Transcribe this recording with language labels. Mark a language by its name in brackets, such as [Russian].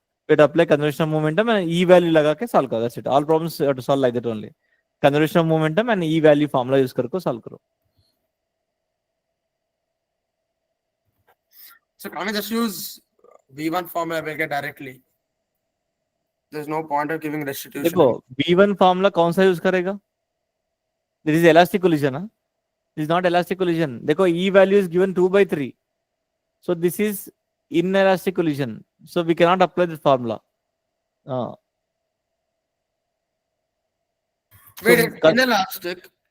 [English] It apply conservation of momentum and E value लगा के solve करो. That's it. All problems you have to solve like that only. Conservation of momentum and E value formula use करके solve करो. So can I just use V1 formula we'll get directly? There's no point of giving restitution. [Hindi] देखो V1 formula कौन सा use करेगा? [English] This is elastic collision, huh? This is not elastic collision. देखो E value is given 2/3. So this is inelastic collision. So we cannot apply this formula. Wait, So it's inelastic.